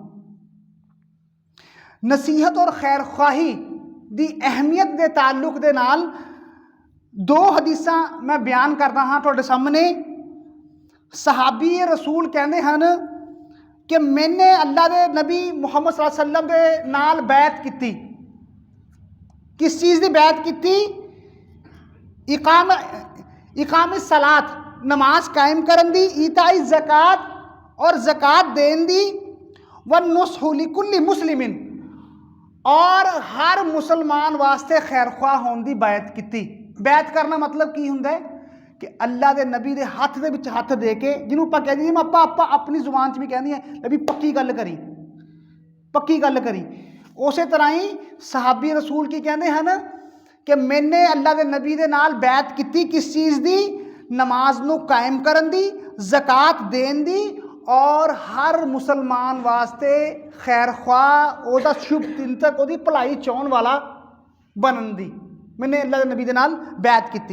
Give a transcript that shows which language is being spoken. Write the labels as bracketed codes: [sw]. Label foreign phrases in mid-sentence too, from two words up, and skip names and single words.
[pa] ਨਸੀਹਤ ਔਰ ਖੈਰ ਖਾਹੀ ਦੀ ਅਹਿਮੀਅਤ ਦੇ ਤਾल्लुक ਦੇ ਨਾਲ ਦੋ ਹਦੀਸਾਂ ਮੈਂ ਬਿਆਨ ਕਰਦਾ ਹਾਂ ਤੁਹਾਡੇ ਸਾਹਮਣੇ। ਸਹਾਬੀ ਰਸੂਲ ਕਹਿੰਦੇ ਹਨ ਕਿ ਮੈਨੇ ਅੱਲਾ ਦੇ ਨਬੀ ਮੁਹੰਮਦ [ar] صلى الله عليه وسلم [pa] ਦੇ ਨਾਲ ਬੈਤ ਕੀਤੀ। [ur] کس چیز کی بیعت کی? [ar] إقام الصلاة, [pa] ਨਮਾਜ਼ ਕਾਇਮ ਕਰਨ ਦੀ, [ar] إيتاء الزكاة [pa] ਔਰ ਜ਼ਕਾਤ ਦੇਣ ਦੀ, [ar] والنصح لكل مسلم, [pa] ਔਰ ਹਰ ਮੁਸਲਮਾਨ ਵਾਸਤੇ ਖ਼ੈਰ ਖ਼੍ਵਾਹ ਹੋਣੇ ਕੀ ਬੈਤ ਕੀ। ਬੈਤ ਕਰਨਾ ਮਤਲਬ ਕੀ ਹੁੰਦਾ ਹੈ ਕਿ ਅੱਲਾਹ ਕੇ ਨਬੀ ਕੇ ਹੱਥ ਦੇ ਵਿੱਚ ਹੱਥ ਦੇ ਕੇ, ਜਿਨ੍ਹੋਂ ਆਪਾਂ ਕਹਿ ਦਈਏ ਆਪਾਂ ਆਪਣੀ ਜ਼ੁਬਾਨ 'ਚ ਵੀ ਕਹਿੰਦੇ ਹੈਂ ਨਬੀ ਪੱਕੀ ਗੱਲ ਕਰੀ, ਪੱਕੀ ਗੱਲ ਕਰੀ। [ur] اس طرح ہی صحابی رسول کی کہتے ہیں کہ میں نے اللہ کے نبی کے نال بیعت کی، کس چیز کی? [pa] ਨਮਾਜ਼ ਨੂੰ ਕਾਇਮ ਕਰਨ ਦੀ, ਜ਼ਕਾਤ ਦੇਣ ਦੀ, ਔਰ ਹਰ ਮੁਸਲਮਾਨ ਵਾਸਤੇ ਖ਼ੈਰ ਖ਼੍ਵਾਹ, ਓਦਾ ਸ਼ੁਭ ਚਿੰਤਕ, ਓਦੀ ਭਲਾਈ ਚਾਹਣ ਵਾਲਾ ਬਣਨ ਦੀ ਮੈਂਨੇ ਅੱਲਾਹ ਕੇ ਨਬੀ ਕੇ ਨਾਲ ਬੈਤ ਕੀ।